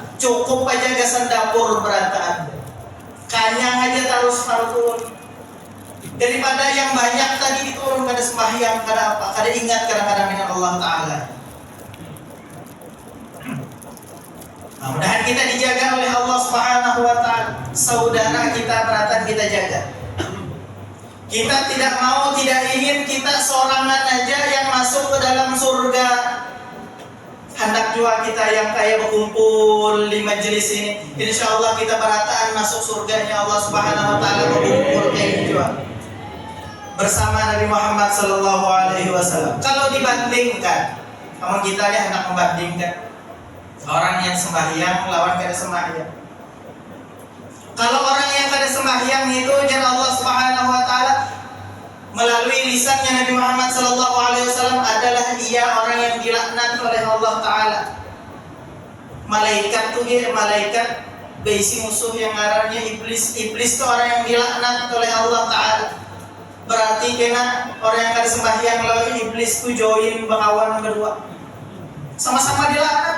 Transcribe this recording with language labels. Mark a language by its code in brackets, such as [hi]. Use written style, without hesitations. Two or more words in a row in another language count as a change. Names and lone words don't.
[bjn] Cukup aja gasan dapur berataan. Kanyang aja terus turun. Daripada yang banyak tadi itu orang kada sembahyang, kada apa, kada ingat kadang-kadang dengan [ar] الله تعالى. [id] Nah, mudahan kita dijaga oleh [ar] الله سبحانه وتعالى. [bjn] Saudara kita beratan kita jaga. Kita tidak mau, tidak ingin kita seorangan aja yang masuk ke dalam surga. [id] Hendak juga kita yang kaya berkumpul di majelis ini, [ar] إن شاء الله [id] kita berataan masuk surganya [ar] الله سبحانه وتعالى [id] berkumpul kayak juga bersama Nabi Muhammad [ar] صلى الله عليه وسلم. [bjn] Kalau dibandingkan, kamu kita ya hendak membandingkan orang yang sembahyang lawan kada sembahyang. Kalau orang yang kada sembahyang itu jangan [ar] الله سبحانه وتعالى [bjn] melalui lisannya Nabi Muhammad SAW adalah ia orang yang dilaknat oleh [ar] الله تعالى. [id] Malaikat tuh dia, malaikat besi musuh yang ngarannya iblis. [bjn] Iblis tuh orang yang dilaknat oleh [ar] الله تعالى. [bjn] Berarti kena orang yang kada sembahyang lawan iblis tuh join bakawan berdua, sama-sama dilaknat.